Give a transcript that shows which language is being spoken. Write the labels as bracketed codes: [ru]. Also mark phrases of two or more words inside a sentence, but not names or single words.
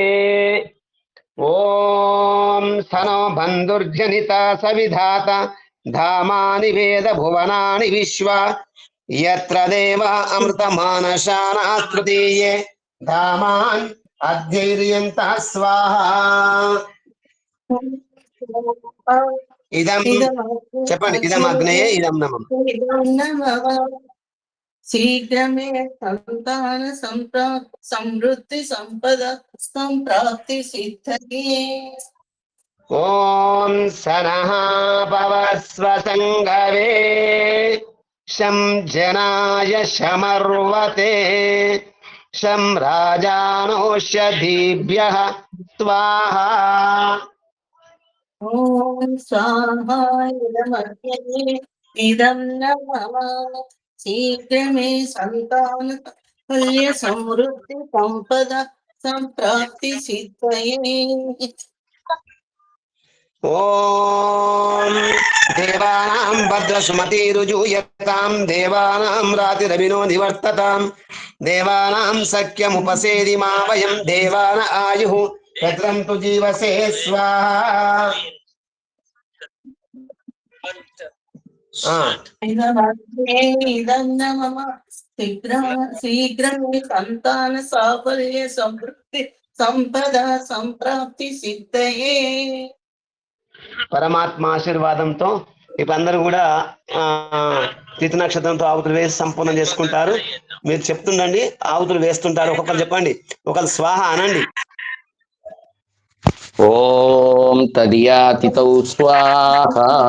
[sa] ఓం సనో బంధుర్జనిత సవిధాత ధామాని వేద భువనాని విశ్వ యత్ర దేవ అమృత మానశానాస్తృతీయే ధామాన్ అధ్యైర్యంత స్వాహా ఇదం చెప్పండి ఇదం అగ్నయే ఇదం నమః इदं न मम शीघ्रमे संतान समृद्धि संपद संप्राप्ति सिद्धये ఓం సనః పవస్వ సంగవే శం జనాయ శమర్వతే శం రాజానోషధీభ్యః స్వాహా ॐ स्वाहा इदमग्नये इदं न मम शीघ्रमे संतान फल्य समृद्धि संपद संप्राप्ति सिद्धये ఓం దేవానాం భద్రసుమతిరుజూయతాం దేవానాం రాతిరవినో నివర్తతాం దేవానాం సఖ్యముపసేది మా వయం దేవాన ఆయుః భద్రం తు జీవసే స్వాహా इदमग्नये इदं न मम शीघ्रमे संतान साफल्य समृद्धि संपद संप्राप्ति सिद्धये [te] పరమాత్మ ఆశీర్వాదంతో ఇప్పుడు అందరూ కూడా తిథి నక్షత్రంతో ఆవుతులు వేసి సంపూర్ణం చేసుకుంటారు. మీరు చెప్తుండండి, ఆవుతులు వేస్తుంటారు. ఒక్కొక్కరు చెప్పండి, ఒకరు స్వాహ అనండి. [sa] ఓం తదియాతితౌ స్వాహా.